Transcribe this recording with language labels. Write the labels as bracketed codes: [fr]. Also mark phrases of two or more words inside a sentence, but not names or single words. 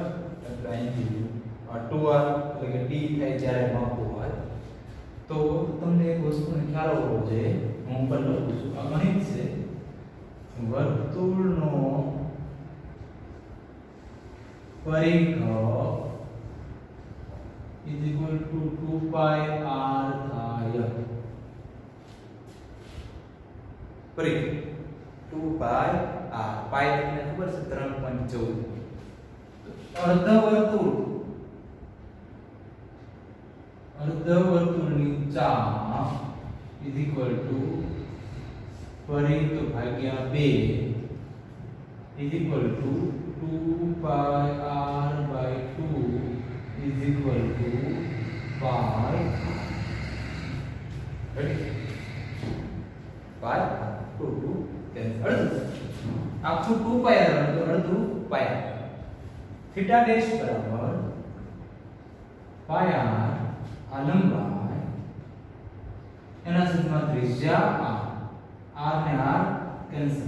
[gu] એટલે અહીંથી આ 2r એટલે કે d થાય જ્યારે માપવું હોય તો તમને એક વસ્તુનો ખ્યાલ હોવો જોઈએ. હું પણ લખું છું. આ ગણિત છે. વર્તુળનો પરિઘ [en] is equal to 2 pi r [gu] થાય. પરિઘ 2 pi r. પાઈ તમને ખબર છે 3.14. અર્ધવર્તુળની ચાપ [en] is equal to [gu] પરિઘ ભાગ્યા 2 [en] is equal to 2 pi r by 2 is equal to pi. [gu] Ready? Pi 2 અડધું. આખું 2 pi r અડધું pi. થીટા ડેશ બરાબર pi r. આ લંબાઈ એના છેદમાં ત્રિજ્યા r ને r કેન્સલ.